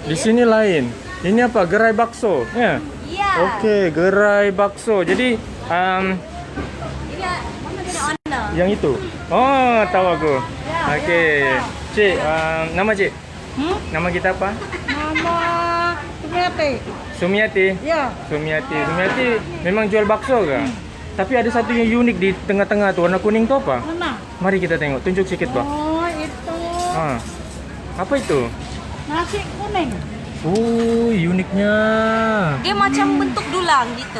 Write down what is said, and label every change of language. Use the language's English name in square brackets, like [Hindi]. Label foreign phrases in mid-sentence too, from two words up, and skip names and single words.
[Malay] Di sini lain. Ini apa? Gerai bakso. Ya. Iya. Okey, gerai bakso. Jadi Ini mana dia owner? yang itu. Oh, tahu aku. Okey. Cik, nama cik? Nama kita apa? Nama Sumiati. Sumiati. Ya. Sumiati memang jual bakso ke? Tapi ada satu yang unik di tengah-tengah tu, warna kuning tu apa? Mana? Mari kita tengok. Tunjuk sikit, Bah. Oh, itu Apa itu? nasi kuning. Oh, uniknya. Dia macam bentuk dulang gitu.